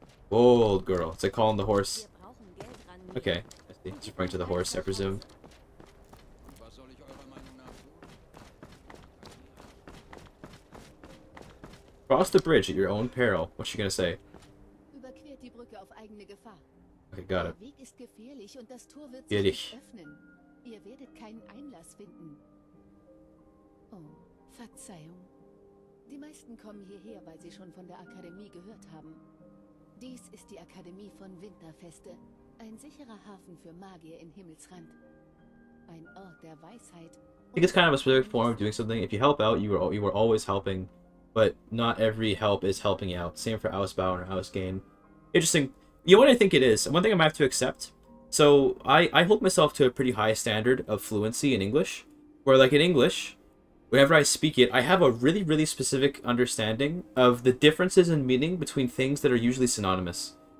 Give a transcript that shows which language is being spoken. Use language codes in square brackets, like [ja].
[en] Old girl. It's like calling the horse. Okay. It's referring to the horse, I presume. Cross the bridge at your own peril. What's she gonna say? [de] Überquert die Brücke auf eigene Gefahr. [en] Okay, got [de] Der [en] it. [de] Weg ist gefährlich und das Tor wird sich Gefährlich. nicht öffnen. Ihr werdet keinen Einlass finden. Oh, Verzeihung. Die meisten kommen hierher, weil sie schon von der Akademie gehört haben. Dies ist die Akademie von Winterfeste. Ein sicherer Hafen für Magier im Himmelsrand. Ein Ort der Weisheit. [en] I think it's kind of a specific form of doing something. If you help out, you were always helping, but not every help is helping out. Same for Ausbauen or Ausgain. Interesting. You know what I think it is? One thing I might have to accept. So I hold myself to a pretty high standard of fluency in English, where like in English, whenever I speak it, I have a really, really specific understanding of the differences in meaning between things that are usually synonymous.